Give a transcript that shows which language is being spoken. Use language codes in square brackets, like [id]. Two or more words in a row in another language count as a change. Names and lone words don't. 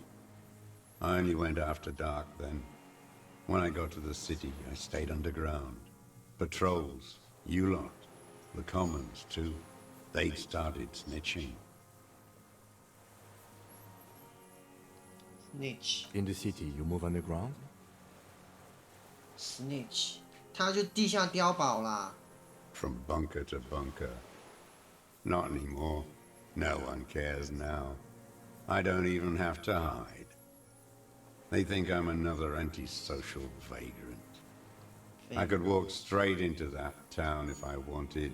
[en] I only went after dark then. When I got to the city, I stayed underground. Patrols, you lot, the commons too. They'd started snitching. Snitch. In the city, you move underground? Snitch. [yue] 他就地下碉堡啦。 [en] From bunker to bunker. Not anymore. No one cares now. I don't even have to hide. They think I'm another antisocial vagrant. I could walk straight into that town if I wanted.